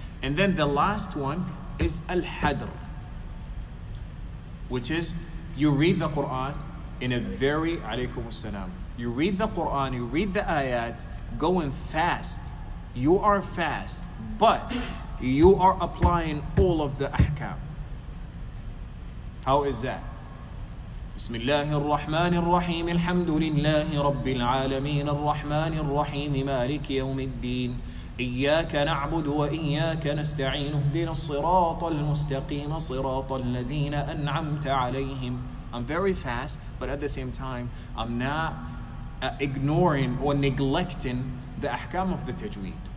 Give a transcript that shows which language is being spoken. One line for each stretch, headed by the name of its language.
English: And then the last one is al-hadr, which is you read the Quran in a very, alaykum as-salam. You read the Quran, you read the ayat, going fast. You are fast, but you are applying all of the ahkam. How is that?
Arabic: بسم الله الرحمن الرحيم الحمد لله رب العالمين الرحمن الرحيم مالك يوم الدين إياك نعبد وإياك نستعين اهدنا الصراط المستقيم صراط الذين أنعمت عليهم.
English: I'm very fast, but at the same time, I'm not ignoring or neglecting the ahkam of the tajweed.